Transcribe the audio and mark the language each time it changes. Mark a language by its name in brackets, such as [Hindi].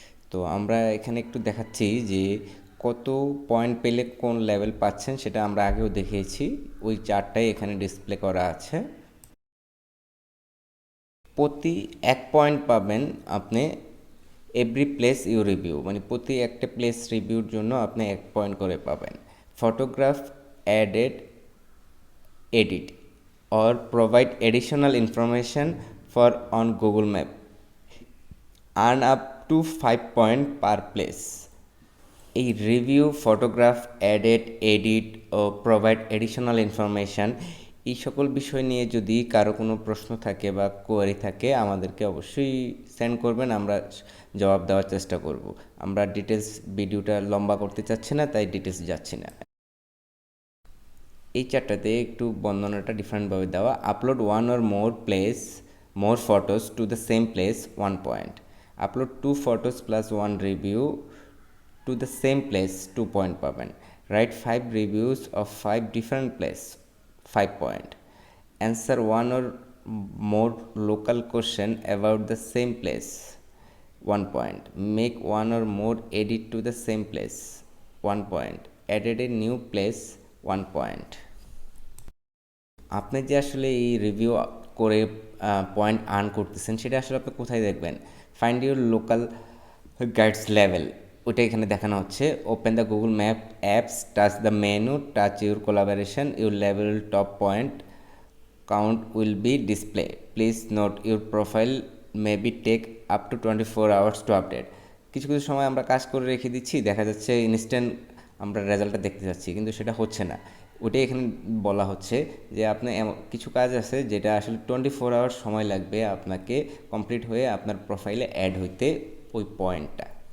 [Bangla] তো আমরা এখানে একটু দেখাচ্ছি যে কত পয়েন্ট পেলে কোন লেভেল পাচ্ছেন, সেটা আমরা আগেও দেখিয়েছি। ওই চারটাই এখানে ডিসপ্লে করা আছে। প্রতি 1 পয়েন্ট পাবেন আপনি [English] every place you review, [Bangla] মানে প্রতি একটা প্লেস রিভিউর জন্য আপনি 1 পয়েন্ট করে পাবেন। [English] Photograph added edit or provide additional information for on Google Map, earn up to 5 points per place. [Bangla] এই রিভিউ, ফটোগ্রাফ, এডিট ও প্রোভাইড এডিশনাল ইনফরমেশান, এই সকল বিষয় নিয়ে যদি কারো কোনো প্রশ্ন থাকে বা কোয়ারি থাকে আমাদেরকে অবশ্যই সেন্ড করবেন, আমরা জবাব দেওয়ার চেষ্টা করব। আমরা ডিটেলস ভিডিওটা লম্বা করতে চাচ্ছি না, তাই ডিটেলস যাচ্ছি না। এই চারটাতে একটু বর্ণনাটা ডিফারেন্টভাবে দেওয়া। [English] Upload one or more photos to the same place 1 point. Upload 2 photos plus 1 review to the same place 2 point পাবেন। Write 5 reviews of 5 different place 5 point. Answer 1 or more local question about the same place 1 point. Make 1 or more edit to the same place 1 point. Added a new place 1 point. [Bangla] আপনি যে আসলে এই review করে point earn করতেছেন সেটা আসলে আপনি কোথায় দেখবেন? [English] find your local guides level, [Bangla] ওটা এখানে দেখানো হচ্ছে। [English] Open the Google map apps, touch the menu, touch your collaboration, your level top point count will be display. Please note your profile may be take up to 24 hours to update. [Bangla] কিছু কিছু সময় আমরা কাজ করে রেখে দিচ্ছি, দেখা যাচ্ছে ইনস্ট্যান্ট আমরা রেজাল্টটা দেখতে যাচ্ছি, কিন্তু সেটা হচ্ছে না। ওটাই এখানে বলা হচ্ছে যে আপনি কিছু কাজ আছে যেটা আসলে 24 আওয়ার্স সময় লাগবে আপনাকে কমপ্লিট হয়ে আপনার প্রোফাইলে অ্যাড হইতে ওই পয়েন্টটা।